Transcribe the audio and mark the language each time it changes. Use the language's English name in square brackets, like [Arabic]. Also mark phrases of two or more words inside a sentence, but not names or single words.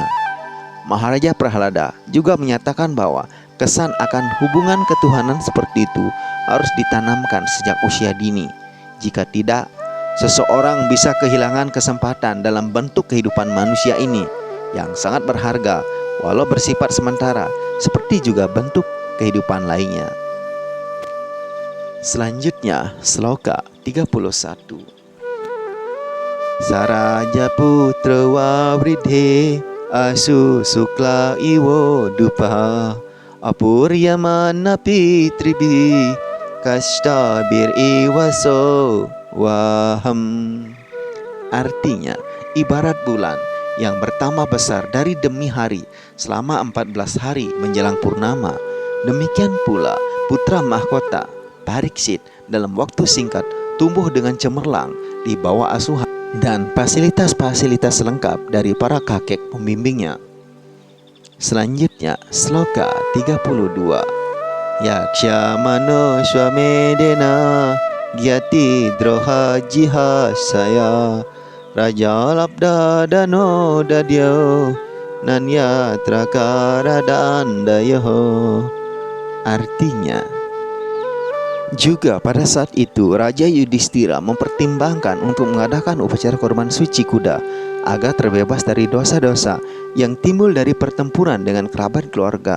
[Indonesian] Maharaja Prahlada juga menyatakan bahwa kesan akan hubungan ketuhanan seperti itu harus ditanamkan sejak usia dini. Jika tidak, seseorang bisa kehilangan kesempatan dalam bentuk kehidupan manusia ini yang sangat berharga walau bersifat sementara, seperti juga bentuk kehidupan lainnya. Selanjutnya, sloka 31. [Sanskrit] सराज पुत्र ववृधे आशु शुक्ल इवो डुपः आपूर्यमाणः पितृभिः काष्ठा भिर् इवसो वहम्. [Indonesian] Artinya, ibarat bulan yang bertambah besar dari demi hari selama 14 hari menjelang purnama, demikian pula putra mahkota Pariksit dalam waktu singkat tumbuh dengan cemerlang di bawah asuhan dan fasilitas-fasilitas lengkap dari para kakek pembimbingnya. Selanjutnya, sloka 32. [Sanskrit] यक्ष्य माणो ऽश्वमेधेन ज्ञाति द्रोह जिहा सया राजा लब्ध धनो दध्यौ नान्य त्रकर दण्डयोः. [Indonesian] Artinya, juga pada saat itu Raja Yudhistira mempertimbangkan untuk mengadakan upacara korban suci kuda agar terbebas dari dosa-dosa yang timbul dari pertempuran dengan kerabat keluarga.